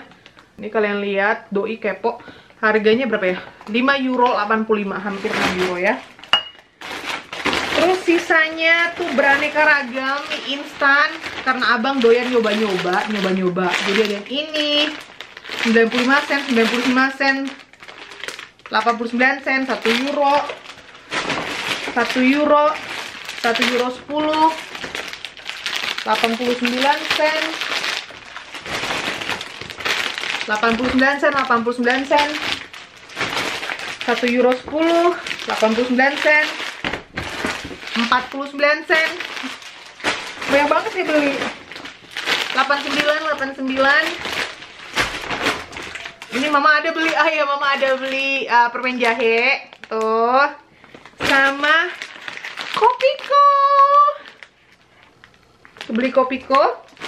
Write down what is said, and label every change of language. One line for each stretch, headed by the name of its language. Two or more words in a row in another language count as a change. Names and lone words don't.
Indonesian: Ini kalian lihat, doi kepo. Harganya berapa ya? 5,85 €, hampir 6 € ya. Terus sisanya tuh beraneka ragam mie instan karena abang doyan nyoba-nyoba. Jadi ada yang ini 95 sen, 95 sen, 89 sen, 1 €. 1 €, 1,10 €, 89 sen, 89 sen, 89 sen, 1 euro 10, 89 sen, 49 sen. Banyak banget sih beli. 89. Ini mama ada beli, mama ada beli permen jahe tuh, sama Kopiko. Beli Kopiko.